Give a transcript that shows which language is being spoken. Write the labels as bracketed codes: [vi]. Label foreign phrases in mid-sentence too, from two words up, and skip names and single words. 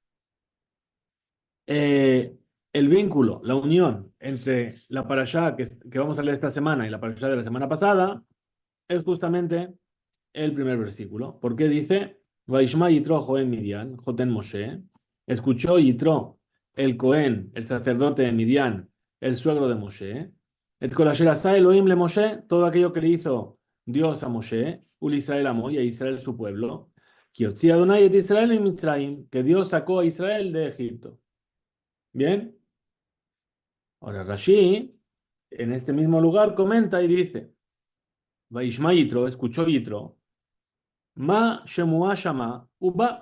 [es] Eh, el vínculo, la unión entre la parashá que vamos a leer esta semana y la parashá de la semana pasada es justamente el primer versículo. Porque dice, [he] וישמע יתרו כהן מדין, חותן משה, [es] escuchó Yitro, el Cohen, el sacerdote de Midian, el suegro de Moshe, [he] את כל אשר עשה אלהים למשה, [es] todo aquello que le hizo Dios a Moshe, [he] ולישראל עמו, [es] y a Israel su pueblo, que [he] הוציא ה׳ את ישראל ממצרים, [es] que Dios sacó a Israel de Egipto. Bien, ahora Rashi, en este mismo lugar, comenta y dice, [he] וישמע יתרו, [es] escuchó Yitro, [he] מה שמועה שמע ובא.